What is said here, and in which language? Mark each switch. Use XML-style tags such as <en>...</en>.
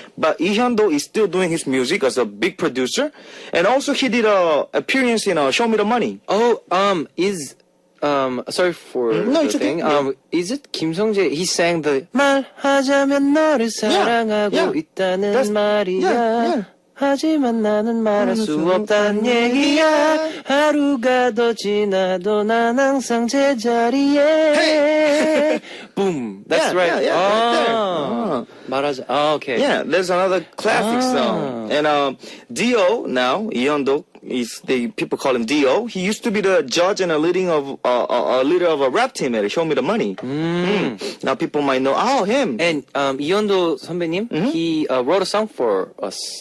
<en>But Lee Hyun-do is still doing his music as a big producer. And also he did an appearance in Show Me the Money. Oh, sorry for No, it's okay. thing. Yeah. Is it Kim Sung-jae? He sang the</en> <ko>말하자면 너를 사랑하고</ko> <en>yeah.</en> <ko>있다는</ko> <en>That's-</en> <ko>말이야.</ko> <en>yeah.</en> <ko>하지만 나는 말할 수 없단 얘기야. 하루가 더 지나도 난 항상 제자리에.</ko> <en>Boom. That's right. yeah, right there.</en> <ko>말하자.</ko> <en>Oh, okay. Yeah, there's another classic song. And Dio now, Yeon-do, is the people call him Dio. He used to be the judge and a leader of a rap team at Show Me the Money. Now people might know, him. And 이현도 선배님, he wrote a song for us.</en>